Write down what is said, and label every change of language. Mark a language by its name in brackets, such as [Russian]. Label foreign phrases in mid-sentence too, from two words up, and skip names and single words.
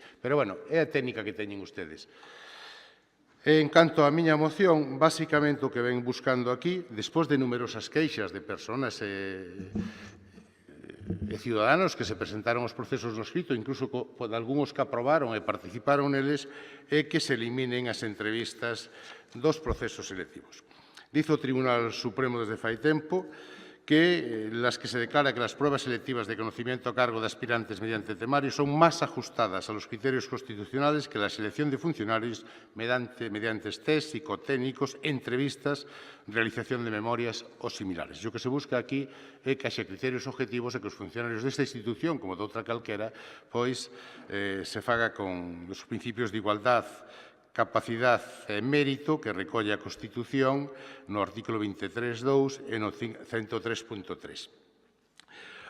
[Galician] Pero, bueno, é a técnica que teñen ustedes. En canto á miña moción, basicamente o que ven buscando aquí, despois de numerosas queixas de persoas e ciudadanos que se presentaron aos procesos no escrito, incluso de algúns que aprobaron e participaron neles, é que se eliminen as entrevistas dos procesos selectivos. [Spanish] Dice [Galician] o Tribunal Supremo desde fai tempo [Spanish] que las que se declara que las pruebas selectivas de conocimiento a cargo de aspirantes mediante temario son más ajustadas a los criterios constitucionales que la selección de funcionarios mediante test psicotécnicos, entrevistas, realización de memorias o similares. [Galician] O que se busca aquí é que haxa criterios objetivos e que os funcionarios desta institución, como de outra calquera, pois se faga con os principios de igualdad, capacidade e mérito que recolle a Constitución no artículo 23.2 e no 103.3.